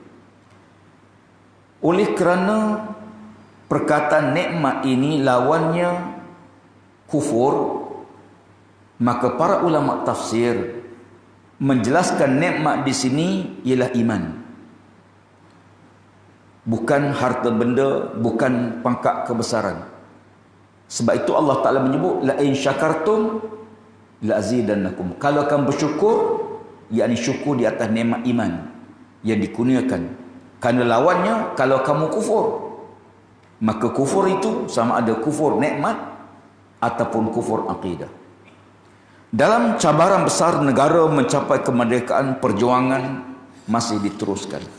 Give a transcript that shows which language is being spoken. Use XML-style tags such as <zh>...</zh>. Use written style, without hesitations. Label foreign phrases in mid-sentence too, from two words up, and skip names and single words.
<ms>Oleh kerana perkataan nikmat ini lawannya kufur, maka para ulama tafsir menjelaskan nikmat di sini ialah iman. Bukan harta benda, bukan pangkat kebesaran. Sebab itu Allah Ta'ala menyebut</ms> <ar>لئن شكرتم لأزيدنكم.</ar> <ms>Kalau kamu bersyukur, yakni syukur di atas nikmat iman yang dikurniakan. Kerana lawannya kalau kamu kufur, maka kufur itu sama ada kufur nikmat ataupun kufur akidah. Dalam cabaran besar negara mencapai kemerdekaan, perjuangan masih diteruskan.</ms>